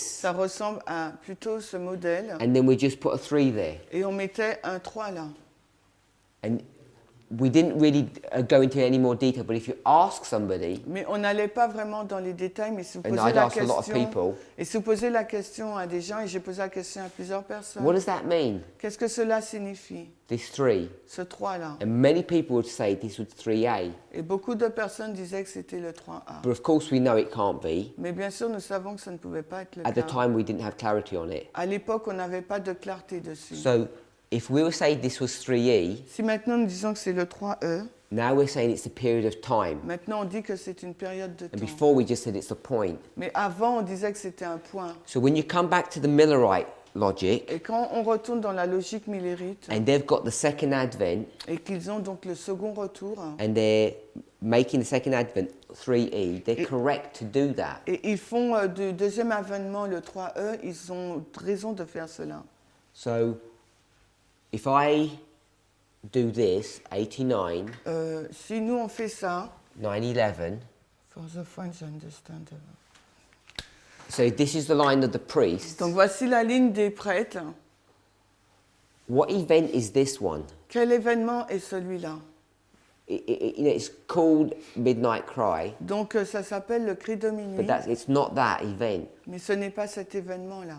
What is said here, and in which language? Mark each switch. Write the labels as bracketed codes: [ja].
[fr] Ça ressemble à plutôt ce modèle. [en] And then we just put a 3 there. [fr] Et on mettait un 3 là. [en] And we didn't really go into any more detail, but if you ask somebody, [fr] Mais on n'allait pas vraiment dans les détails, mais si vous [en] and [fr] posez [en] I'd [fr] la [en] ask a lot of [fr] question, [en] people, [fr] et si vous posez la question à des gens, et j'ai posé la question à plusieurs personnes, [en] what does that mean? [fr] qu'est-ce que cela signifie, [en] This 3. [fr] ce 3 là? [en] And many people would say this was 3A. [fr] Et beaucoup de personnes disaient que c'était le 3A. [en] But of course we know it can't be. [fr] Mais bien sûr, nous savons que ça ne pouvait pas être le [en] At the [fr] cas. [en] time we didn't have clarity on it. [fr] À l'époque, on n'avait pas de clarté dessus. [en] So if we were saying this was 3E, [fr] Si maintenant nous disons que c'est le 3E, [en] now we're saying it's a period of time. [fr] maintenant on dit que c'est une période de [en] And [fr] temps. [en] before we just said it's a point. [fr] Mais avant, on disait que c'était un point. [en] So when you come back to the Millerite logic, [fr] Et quand on retourne dans la logique millérite, [en] and they've got the second advent, [fr] et qu'ils ont donc le second retour, [en] and they're making the second advent 3E, they're correct to do that. [fr] et ils font du deuxième avènement le 3E, ils ont raison de faire cela. [en] So if I do this, 89, [fr] Si nous on fait ça, [en] 911, for the French understand. so this is the line of the priest. [fr] Donc voici la ligne des prêtres. [en] What event is this one? [fr] Quel événement est celui-là? [en] It's called Midnight Cry, [fr] Donc ça s'appelle le cri de minuit, [en] but it's not that event. [fr] mais ce n'est pas cet événement-là.